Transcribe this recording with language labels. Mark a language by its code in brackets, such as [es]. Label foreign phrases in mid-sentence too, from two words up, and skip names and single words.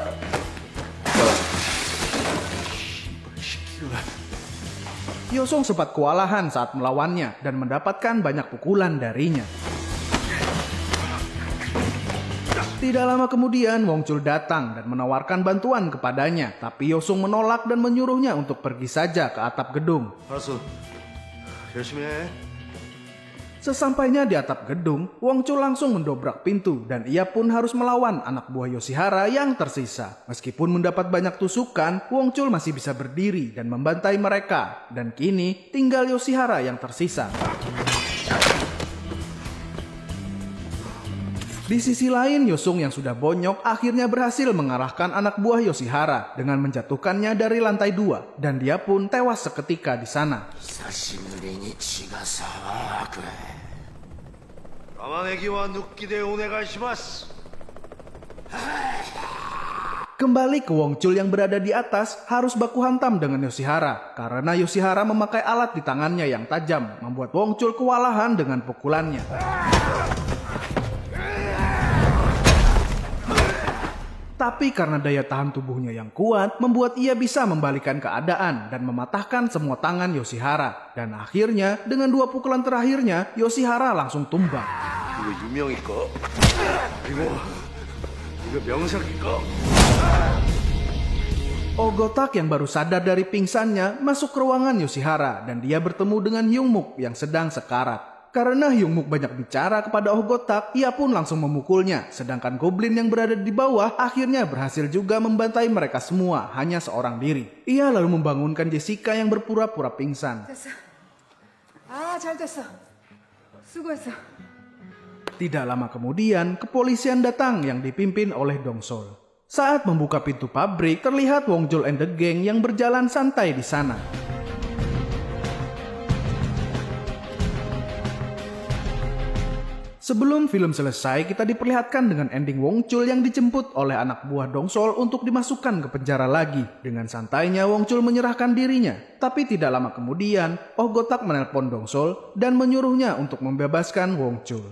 [id] Yosong sempat kewalahan saat melawannya dan mendapatkan banyak pukulan darinya. Tidak lama kemudian Wongchul datang dan menawarkan bantuan kepadanya, tapi Yosong menolak dan menyuruhnya untuk pergi saja ke atap gedung. [ko] 알았어. 열심히 해. [id] Sesampainya di atap gedung, Wongchul langsung mendobrak pintu dan ia pun harus melawan anak buah Yoshihara yang tersisa. Meskipun mendapat banyak tusukan, Wongchul masih bisa berdiri dan membantai mereka. Dan kini tinggal Yoshihara yang tersisa. Di sisi lain, Yosong yang sudah bonyok akhirnya berhasil mengalahkan anak buah Yoshihara dengan menjatuhkannya dari lantai 2 dan dia pun tewas seketika di sana. [ja] 久しぶりに血が騒ぐ。玉ねぎは抜きでお願いします。 [id] Kembali ke Wongchul yang berada di atas harus baku hantam dengan Yoshihara karena Yoshihara memakai alat di tangannya yang tajam membuat Wongchul kewalahan dengan pukulannya. Tapi karena daya tahan tubuhnya yang kuat, membuat ia bisa membalikan keadaan dan mematahkan semua tangan Yoshihara. Dan akhirnya, dengan 2 pukulan terakhirnya, Yoshihara langsung tumbang. [ko] 이거 유명일까? 이거 명석일까? [id] Ohgotak yang baru sadar dari pingsannya masuk ke ruangan Yoshihara dan dia bertemu dengan Hyungmook yang sedang sekarat. Karena Hyungmook banyak bicara kepada Ohgotak, ia pun langsung memukulnya. Sedangkan Goblin yang berada di bawah akhirnya berhasil juga membantai mereka semua, hanya seorang diri. Ia lalu membangunkan Jessica yang berpura-pura pingsan. [ko] 됐어. 아, 잘 됐어. 수고했어. [id] Tidak lama kemudian, kepolisian datang yang dipimpin oleh Dongsol. Saat membuka pintu pabrik, terlihat Wongchul and the Gang yang berjalan santai di sana. Sebelum film selesai, kita diperlihatkan dengan ending Wongchul yang dijemput oleh anak buah Dongsol untuk dimasukkan ke penjara lagi. Dengan santainya Wongchul menyerahkan dirinya. Tapi tidak lama kemudian, Ohgotak menelpon Dongsol dan menyuruhnya untuk membebaskan Wongchul.